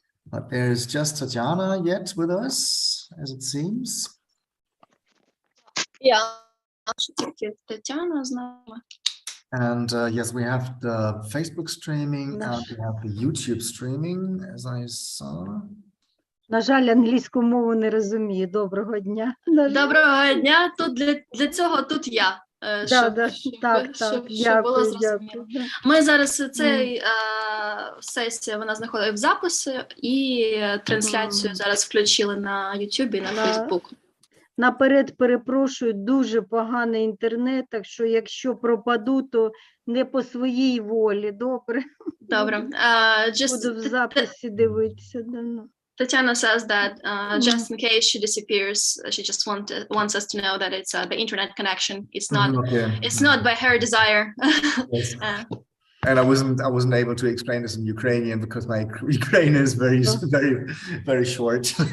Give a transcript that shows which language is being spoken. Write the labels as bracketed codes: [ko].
[en] But there's just Tatiana yet with us, as it seems. [uk] Yeah. Тетяна з нами. [en] And yes, we have the Facebook streaming and we have the YouTube streaming, as I saw. [uk] На жаль, англійську мову не розумію. Доброго дня. Доброго дня. Тут для цього тут я. Щоб було зрозуміло. Ми зараз цей сесія, вона знаходиться в записі, і трансляцію зараз включили на YouTube і на Facebook. Наперед перепрошую, дуже поганий інтернет, так що якщо пропаду, то не по своїй волі, добре? Добре. Буду в записі дивитися. [en] Tatiana says that just in case she disappears, she just wants us to know that it's the internet connection. It's not by her desire. Yes. And I wasn't able to explain this in Ukrainian because my Ukrainian is very short.